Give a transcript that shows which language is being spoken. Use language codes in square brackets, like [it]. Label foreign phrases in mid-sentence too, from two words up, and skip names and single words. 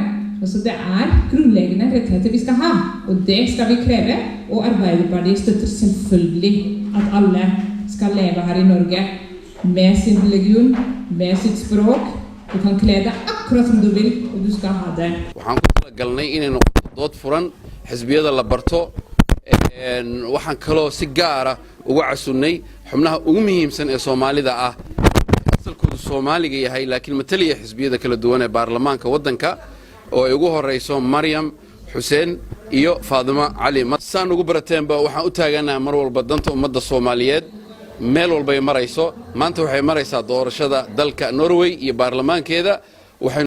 [no] Altså det grunnleggende rettigheter vi skal ha, og det skal vi kreve, og Arbeiderpartiet støtter selvfølgelig at alle skal leve her i Norge med sin religion, med sitt språk, [sv] Du kan klä dig akkurat som du vill och du ska ha det. [so] waxaan ku talagalnay inay noqoto dood furan xisbiyada la barto waxaan kaloo si gaar ah uga casunnay xubnaha ugu muhiimsan ee Soomaalida ah asalkoodu Soomaaliga yahay laakiin mataliya xisbiyada kala duwan ee baarlamaanka waddanka oo ay ugu horeyso Maryam Xuseen iyo Faadima Cali saan ugu barateenba waxaan u taaganahay mar walba danta ummadda Soomaaliyeed meel walba ay marayso maanta waxay maraysaa doorashada dalka Norway iyo baarlamaankeeda waxay